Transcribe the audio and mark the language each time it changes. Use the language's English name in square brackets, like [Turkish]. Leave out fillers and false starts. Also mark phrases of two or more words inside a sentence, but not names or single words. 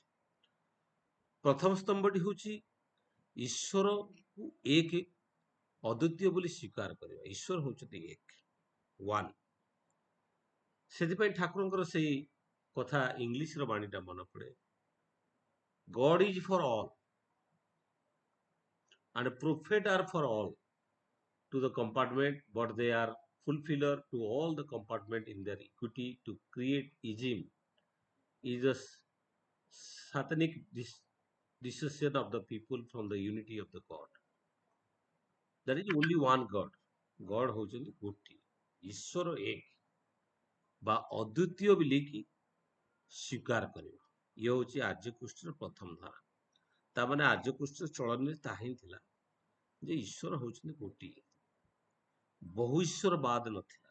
[Odia] ପ୍ରଥମ ସ୍ତମ୍ଭଟି ହଉଛି ଈଶ୍ୱରକୁ ଏକ ଅଦ୍ୱିତୀୟ ବୋଲି ସ୍ୱୀକାର କରିବା। ଈଶ୍ୱର ହଉଛନ୍ତି ଏକ, ୱାନ୍। ସେଥିପାଇଁ ଠାକୁରଙ୍କର ସେଇ କଥା ଇଂଲିଶର ବାଣୀଟା ମନେ ପଡେ, [English] God is for all and prophet are for all to the compartment, but they are fulfiller to all the compartment in their equity. To create ism is a satanic dissociation of the people from the unity of the God. There is only one God. [Odia] God ହଉଛନ୍ତି ଗୋଟିଏ, ଈଶ୍ୱର ଏକ ବା ଅଦ୍ୱିତୀୟ ବୋଲିକି ସ୍ୱୀକାର କରିବା। ଇଏ ହଉଛି ଆର୍ଯ୍ୟଗୋଷ୍ଠୀର ପ୍ରଥମ ଧାରା। ତାମାନେ ଆର୍ଯ୍ୟଗୋଷ୍ଠୀର ଚଳନୀରେ ତାହା ହିଁ ଥିଲା ଯେ ଈଶ୍ୱର ହଉଛନ୍ତି ଗୋଟିଏ, ବହୁ ଈଶ୍ୱରବାଦ ନଥିଲା।